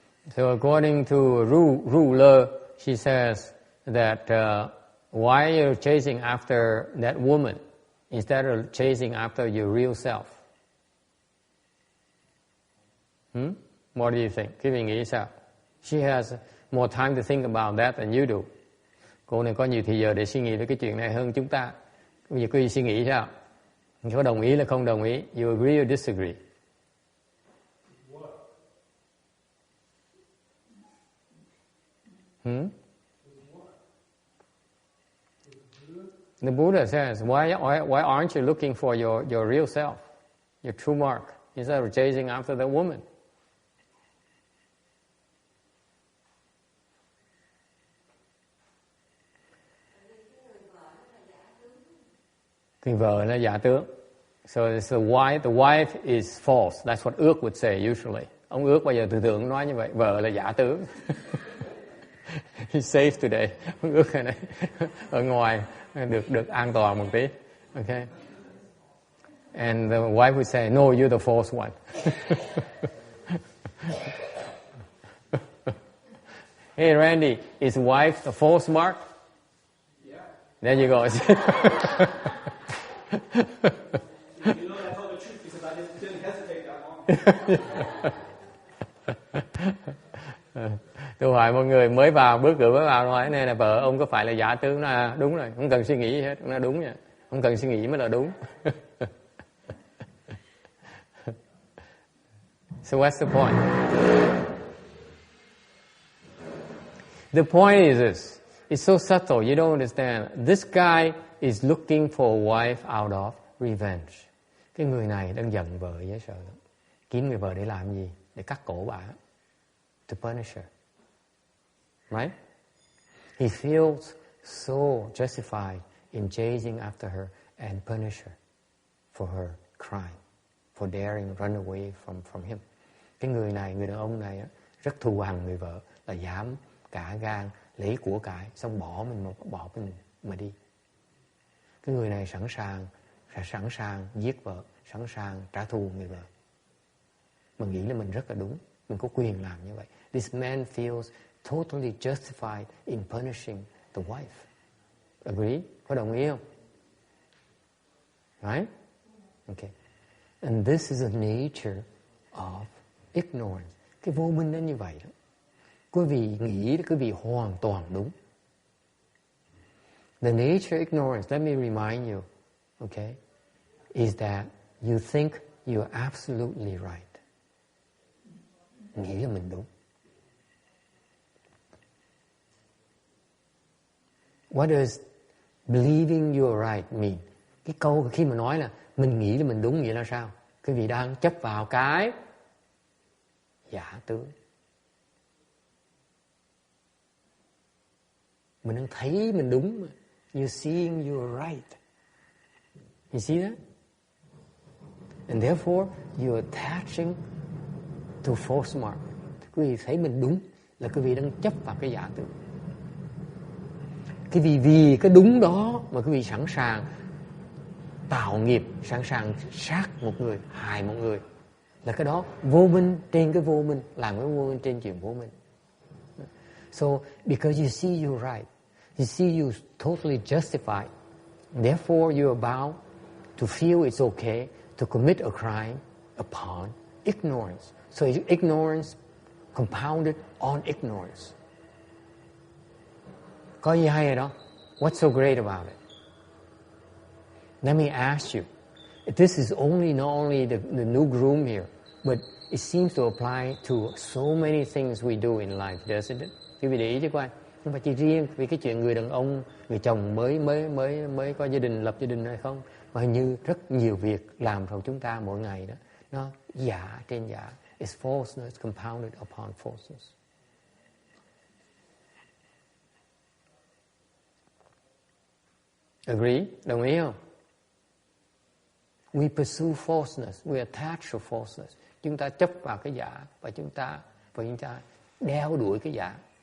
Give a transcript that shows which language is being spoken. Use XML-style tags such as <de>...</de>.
<en>So according to ruler, she says that why you're chasing after that woman instead of chasing after your real self? What do you think?</en> <vi>Quý vị nghĩ sao?</vi> <en>She has more time to think about that than you do.</en> <vi>Cô này có nhiều thời giờ để suy nghĩ về cái chuyện này hơn chúng ta. Bây giờ quý vị suy nghĩ sao? Có đồng ý là không đồng ý?</vi> <en>You agree or disagree? The Buddha says, why aren't you looking for your real self, your true mark, instead of chasing after the woman?</en> <vi>Người vợ là giả tướng.</vi> <en>So the wife is false. That's what ước would say usually.</en> <vi>Ông ước bao giờ tưởng tượng nói như vậy, vợ là giả tướng.</vi> <en>He's safe today.</en> <vi>Ông ước cái này ở ngoài được an toàn một tí.</vi> <en>Okay. And the wife would say, no, you're the false one. Hey Randy, is wife the false mark? Yeah. There you go. You know I told the truth because I didn't hesitate that long.</en> <vi>Tôi hỏi mọi người mới vào, bước cửa mới vào nói này là vợ ông có phải là giả tướng? Nó đúng rồi, không cần suy nghĩ hết, nó đúng nha, không cần suy nghĩ mới là đúng.</vi> <en>So what's the point? The point is this. It's so subtle, you don't understand. This guy is looking for a wife out of revenge.</en> <vi>Cái người này đang giận vợ dễ sợ lắm. Kiếm người vợ để làm gì? Để cắt cổ bà.</vi> <en>To punish her. Right? He feels so justified in chasing after her and punish her for her crime, for daring to run away from him.</en> <vi>Cái người này, người đàn ông này rất thù hằn người vợ, là dám cả gan lấy của cải xong bỏ mình mà đi. Cái người này sẵn sàng giết vợ, sẵn sàng trả thù người vợ. Mình nghĩ là mình rất là đúng, mình có quyền làm như vậy.</vi> <en>This man feels totally justified in punishing the wife. Agree?</en> <vi>Có đồng ý không?</vi> <en>Right? Okay. And this is the nature of ignorance.</en> <vi>Cái vô minh nó như vậy đó. Quý vị nghĩ quý vị hoàn toàn đúng.</vi> <en>The nature of ignorance, let me remind you, okay, is that you think you're absolutely right.</en> <vi>Nghĩ là mình đúng.</vi> <en>What does believing you're right mean?</en> <vi>Cái câu khi mà nói là mình nghĩ là mình đúng nghĩa là sao? Quý vị đang chấp vào cái giả tướng. Mình đang thấy mình đúng mà.</vi> <en>You're seeing you're right. You see that? And therefore you're attaching to false mark.</en> <vi>Quý vị thấy mình đúng là quý vị đang chấp vào cái giả tướng. Quý vị vì cái đúng đó mà quý vị sẵn sàng tạo nghiệp, sẵn sàng sát một người, hại một người. Là cái đó vô minh trên cái vô minh, làm cái vô minh trên chuyện vô minh.</vi> <en>So because you see you're right, you see you totally justified, therefore you're about to feel it's okay to commit a crime upon ignorance. So ignorance compounded on ignorance.</en> <vi>Có gì hay ở đó?</vi> <en>What's so great about it? Let me ask you. This is not only the new groom here, but it seems to apply to so many things we do in life, doesn't it?</en> <vi>Quý vị để ý chứ coi. Không phải chỉ riêng vì cái chuyện người đàn ông, người chồng mới có gia đình, lập gia đình hay không, mà hình như rất nhiều việc làm trong chúng ta mỗi ngày đó, nó giả trên giả,</vi> <en>It's falseness compounded upon falseness. Agree?</en> <vi>Đồng ý không?</vi> <en>We pursue falseness, we attach to falseness.</en> <vi>Chúng ta chấp vào cái giả và chúng ta đeo đuổi cái giả.</vi>